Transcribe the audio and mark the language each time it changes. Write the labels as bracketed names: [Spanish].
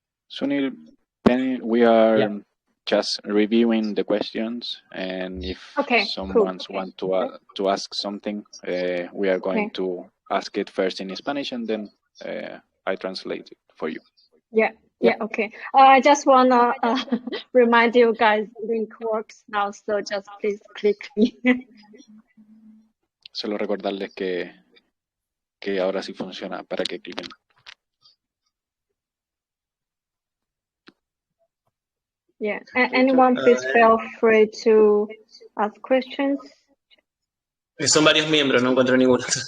[English] Sunil, Penny, we are just reviewing the questions, and if someone wants to ask something, we are going to ask it first in Spanish, and then I translate it for you. Yeah, okay. I just want to remind you guys, link works now, so just please click me. [Spanish] Solo recordarles que ahora sí funciona para que cliquen. [English] Yeah, anyone please feel free to ask questions. [Spanish] Son varios miembros, no encuentro ninguno.